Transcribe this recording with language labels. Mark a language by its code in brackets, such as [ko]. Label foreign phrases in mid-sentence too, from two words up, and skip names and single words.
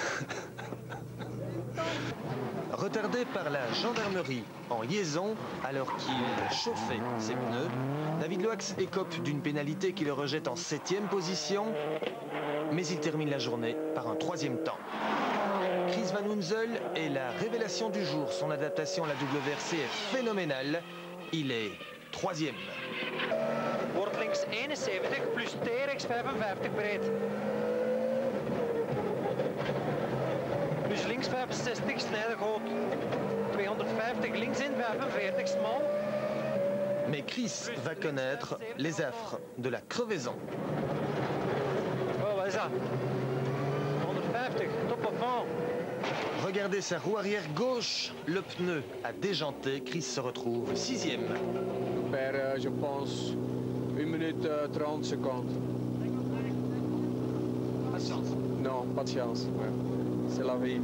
[fr] Retardé par la gendarmerie en liaison alors qu'il chauffait ses pneus, David Loax écope d'une pénalité qui le rejette en 7e position, mais il termine la journée par un 3e temps. Chris Van Hunzel est la révélation du jour. Son adaptation à la WRC est phénoménale. Il est 3e. [nl] Wordt links 71 plus TRX 55 breed. Plus links 65 snijdergroot. 250 links in 45 smal. [fr] Mais Chris va connaître les affres de la crevaison. [nl] Oh, wat is dat? 150, top of fond. [fr] Regardez sa roue arrière gauche, le pneu a déjanté, Chris se retrouve 6e. Je pense 1 minute 30 secondes. Pas de chance. Non, pas de chance. C'est la vie.